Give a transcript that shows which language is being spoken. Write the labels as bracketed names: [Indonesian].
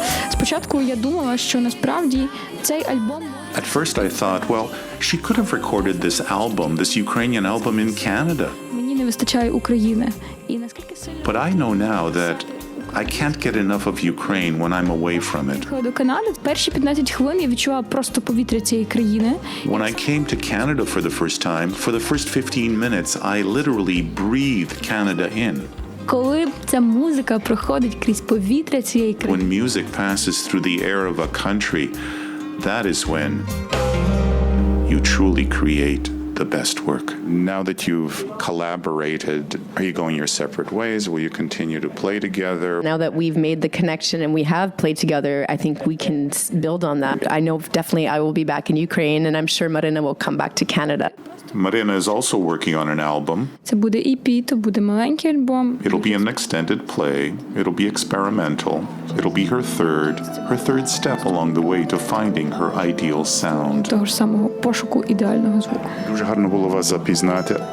[Ukrainian] Спочатку я думала, що насправді цей альбом. [English] At first I thought, well, she could have recorded this album, this Ukrainian album in Canada. [Ukrainian] Мені не вистачає України. І наскільки сильно [English] But I know now that I can't get enough of Ukraine when I'm away from it. [Ukrainian] до Канади, перші 15 хвилин я відчувала просто повітря цієї країни. [English] When I came to Canada for the first time, for the first 15 minutes, I literally breathed Canada in. [Ukrainian] Коли ця музика проходить крізь повітря цієї країни. [English] When music passes through the air of a country, that is when you truly create the best work. Now that you've collaborated, are you going your separate ways? Will you continue to play together? Now that we've made the connection and we have played together, I think we can build on that. I know definitely I will be back in Ukraine, and I'm sure Marina will come back to Canada. Marina is also working on an album. [Ukrainian] Це буде EP, то буде маленький альбом. [English] It'll be an extended play. It'll be experimental. It'll be her third step along the way to finding her ideal sound. [Ukrainian] Того ж самого пошуку ідеального звуку. Дуже гарно було вас запізнати.